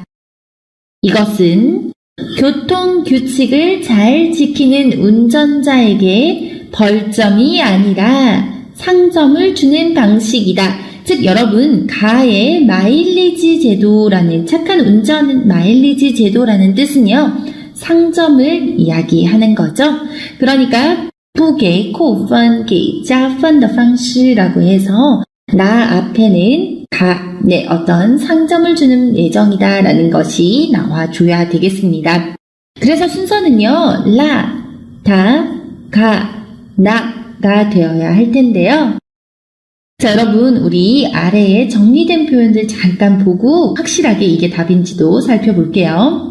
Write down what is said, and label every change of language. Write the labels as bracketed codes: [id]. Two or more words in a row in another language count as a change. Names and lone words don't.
[ko] 이것은 교통 규칙을 잘 지키는 운전자에게 벌점이 아니라 상점을 주는 방식이다. 즉, 여러분, 가의 마일리지 제도라는 착한 운전 마일리지 제도라는 뜻은요, 상점을 이야기하는 거죠. 그러니까 [zh] 不给扣分给加分的方式 [ko] 라고 해서 앞에는 어떤 상점을 주는 예정이다 라는 것이 나와줘야 되겠습니다. 그래서 순서는요, 나가 되어야 할 텐데요. 자, 여러분, 우리 아래에 정리된 표현들 잠깐 보고 확실하게 이게 답인지도 살펴볼게요.